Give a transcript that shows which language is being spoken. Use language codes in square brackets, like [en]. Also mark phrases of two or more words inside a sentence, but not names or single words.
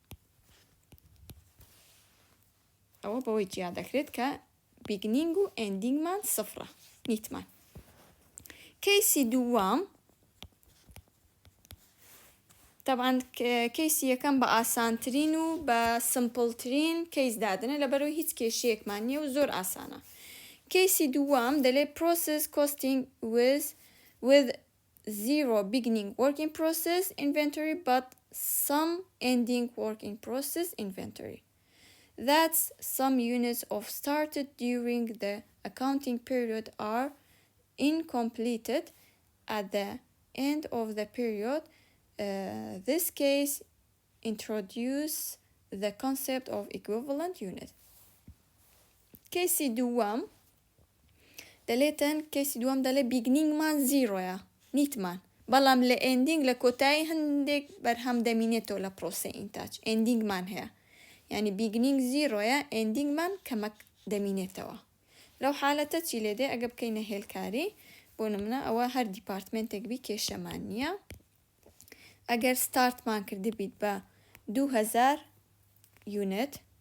[ckb] ئەوە بەوەی جیا دەکرێت کە beginning و ending مان سفرە نیتمان کەیسی دووەم طبعاً کەیسی یەکەم بە ئاسانترین و بە سمپڵترین کەیس دادنە لەبەرەوەی هیچ کێشەیەکمان نییە و زۆر ئاسانە کەیسی دووەم دەڵێ [en] process costing with zero beginning work in process inventory but some ending work in process inventory. That's some units of started during the accounting period are incompleted at the end of the period. This case introduce the concept of equivalent unit. [ckb] کەیسی دووەم دەڵێتن کەیسی دووەم دەڵێ beginning مان زیرۆیە نیتمان بەڵام لە ending لە کۆتایی هەندێک بەرهەم دەمینێتەوە لە پرۆسە ئینتاج ending مان هەیە یعنی beginning زیرۆیە ending مان کەمەک دەمینێتەوە لەو حالەتە چی لێدێ ئەگە بکەینە هێلکاری بۆ نمونە ئەوە هەر دیپارتمنتێک بی کێشەمان نییە ئەگەر ستارتمان کرده بیت بە 2000 unit